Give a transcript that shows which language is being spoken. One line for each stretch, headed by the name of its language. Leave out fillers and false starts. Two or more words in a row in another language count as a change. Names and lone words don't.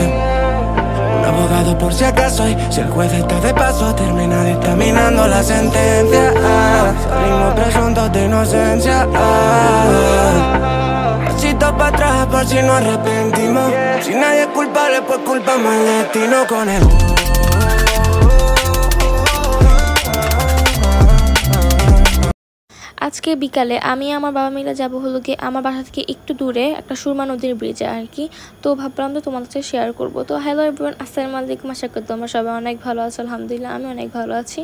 Spanish: Un abogado por si acaso, y si el juez está de paso, termina dictaminando la sentencia. Salimos presuntos de inocencia. Pasito para atrás por si nos arrepentimos. Si nadie es culpable, pues culpamos al destino con el...
Bangla: আজকে বিকালে আমি আমার বাবা মিলে যাব হলো কি আমার বাসা থেকে একটু দূরে একটা সুরমা নদীর ব্রিজে আর কি। তো ভাবলাম তো তোমাদের সাথে শেয়ার করব। তো
English: hello everyone,
Arabic: السلام عليكم.
Bangla: আশা করি তোমরা সবাই অনেক ভালো আছো। আলহামদুলিল্লাহ আমি অনেক ভালো আছি।